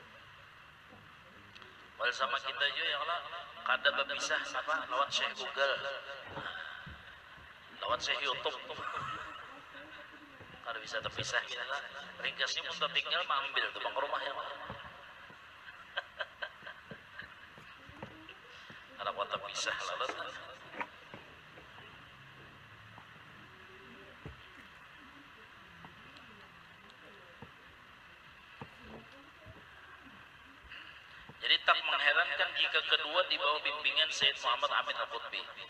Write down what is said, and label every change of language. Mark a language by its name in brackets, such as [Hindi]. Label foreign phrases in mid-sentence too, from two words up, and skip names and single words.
[Banjar] Wal sama kita juga ya Allah kada berpisah apa lawan Syekh Google. Lawan Syekh YouTube. Kada bisa terpisah kita. Ringkasnya pun tinggal mengambil tuh bang rumah ya. Kada kuat terpisah lalu. [Indonesian] Jadi tak mengherankan jika kedua di bawah bimbingan Sayyid Muhammad Amin Al-Qutbi.